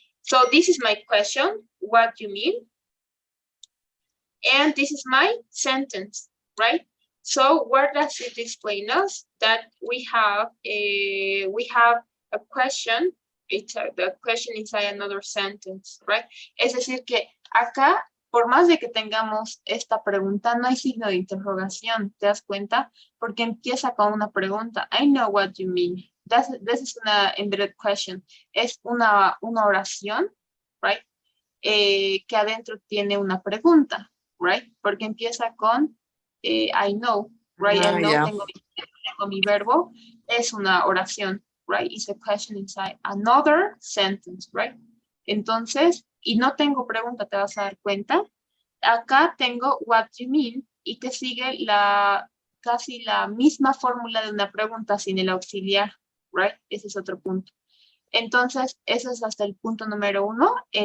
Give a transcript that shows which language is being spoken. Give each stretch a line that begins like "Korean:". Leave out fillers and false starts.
English: So this is my question. What do you mean? And this is my sentence, right? So what does it explain us? That we have a question. The question inside another sentence, right?
Spanish: Es decir que acá, por más de que tengamos esta pregunta, no hay signo de interrogación, ¿te das cuenta? Porque empieza con una pregunta.
English: I know what you mean. This is una embedded question.
Spanish: Es una oración, right? Que adentro tiene una pregunta, right? Porque empieza con
English: I know, right? I know, Yeah.
Spanish: tengo mi verbo, es una oración, right?
English: It's a question inside another sentence, right?
Spanish: Entonces, y no tengo pregunta, te vas a dar cuenta. Acá tengo
English: what you mean
Spanish: y te sigue casi la misma fórmula de una pregunta sin el auxiliar, right? Ese es otro punto. Entonces, eso es hasta el punto número 1.